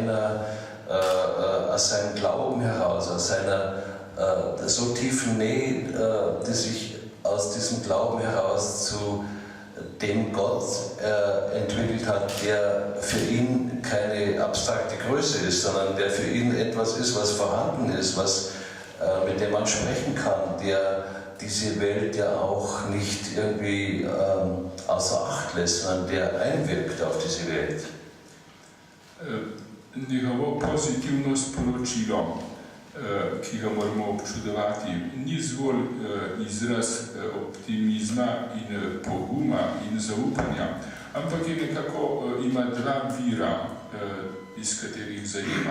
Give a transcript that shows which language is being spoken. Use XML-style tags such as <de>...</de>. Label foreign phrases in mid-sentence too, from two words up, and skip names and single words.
<de>seinem Glauben heraus, aus seiner so tiefen Nähe, die sich aus diesem Glauben heraus zu dem Gott entwickelt hat, der für ihn keine abstrakte Größe ist, sondern der für ihn etwas ist, was vorhanden ist, mit dem man sprechen kann, der diese Welt ja auch nicht irgendwie außer Acht lässt, sondern der einwirkt auf diese Welt.</de> <sl>Njegovo pozitivno sporočilo, ki ga moramo občudovati, ni zgolj izraz optimizma in poguma in zaupanja, ampak je nekako ima dva vira, iz katerih zajema.</sl>